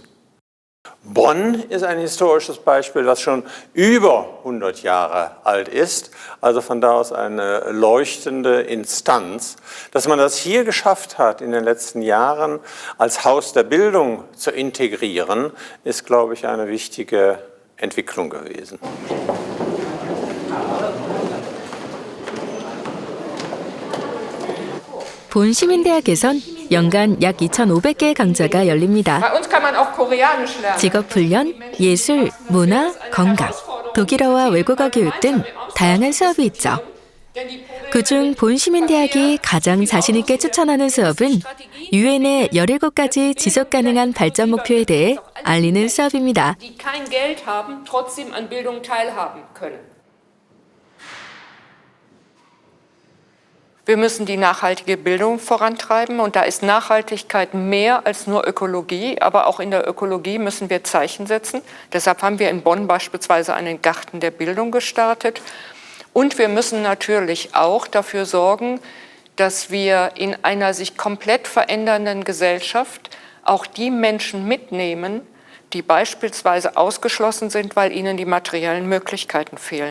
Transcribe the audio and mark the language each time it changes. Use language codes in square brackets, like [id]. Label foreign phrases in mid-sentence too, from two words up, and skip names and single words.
[de] Bonn ist ein historisches Beispiel, das schon über 100 Jahre alt ist, also von da aus eine leuchtende Instanz. Dass man das hier geschafft hat, in den letzten Jahren als Haus der Bildung zu integrieren, ist, glaube ich, eine wichtige Entwicklung gewesen. [ko] 본 시민대학에선 연간 약 2,500개의 강좌가 열립니다. 직업훈련, 예술, 문화, 건강, 독일어와 외국어 교육 등 다양한 수업이 있죠. 그중 본 시민대학이 가장 자신있게 추천하는 수업은 유엔의 17가지 지속가능한 발전 목표에 대해 알리는 수업입니다. [de] Wir müssen die nachhaltige Bildung vorantreiben und da ist Nachhaltigkeit mehr als nur Ökologie, aber auch in der Ökologie müssen wir Zeichen setzen. Deshalb haben wir in Bonn beispielsweise einen Garten der Bildung gestartet und wir müssen natürlich auch dafür sorgen, dass wir in einer sich komplett verändernden Gesellschaft auch die Menschen mitnehmen, die beispielsweise ausgeschlossen sind, weil ihnen die materiellen Möglichkeiten fehlen.